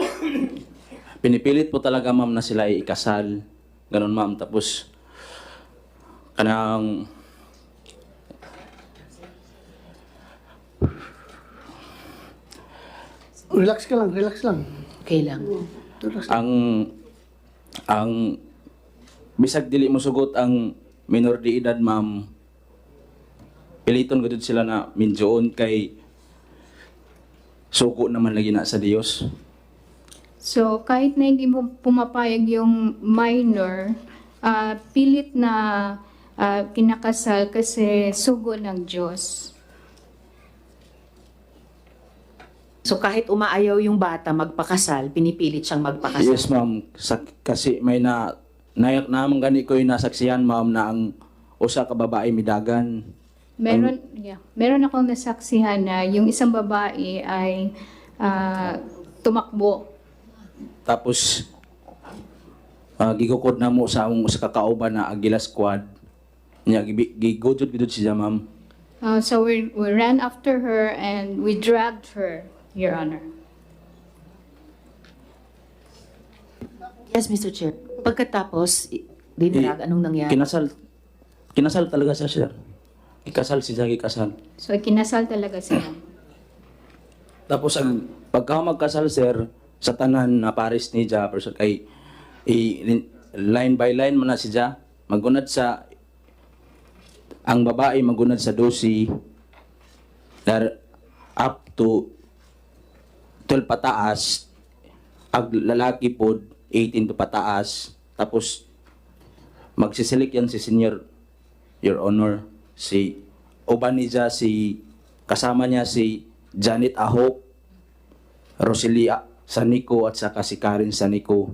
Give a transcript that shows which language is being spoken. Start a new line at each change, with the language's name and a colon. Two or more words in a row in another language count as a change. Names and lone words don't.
Filipino: Pinipilit po talaga, ma'am, na sila ay ikasal. Ganun, ma'am. Tapos, kanang Relax ka lang, relax lang. Okay lang. Relax.
Cebuano: ang bisag dili mo sugot ang
Spanish: minor de edad,
Cebuano: ma'am, piliton gud sila na minjoon kay suko naman lagi na sa Dios.
Filipino: So, kahit na hindi mo pumapayag yung minor, pilit na kinakasal kasi sugo ng Diyos. So kahit umaayaw yung bata magpakasal, pinipilit siyang magpakasal.
English: Yes, ma'am.
Cebuano: Kasi may nayak naman gani ko
Filipino: yung nasaksihan,
Cebuano: ma'am, na ang usa ka babae midagan.
Filipino: Meron akong nasaksihan na yung isang babae ay tumakbo.
Cebuano: Tapos gigukod na mo sa kakauban na Agila Squad. Nya gigudod siya, ma'am.
English: So we ran after her and we dragged her, Your Honor. Yes, Mr. Chair.
Filipino: Pagkatapos, dinarag, anong nangyari? Kinasal talaga siya, sir. Ikasal siya, ikasal. So kinasal talaga sila.
Cebuano: Tapos ang pagka magkasal, sir, sa tanan na pares ni Ja, person kay line by line man na siya, magunad sa ang babae magunad sa 12 up to 12 pataas, ang lalaki po 18 to pataas.
Filipino: Tapos magsisilik yan si Senior,
English: Your Honor,
Filipino: si uban niya, si kasama niya si Janet Ahok, Roselia Sanico at saka si Karen Sanico.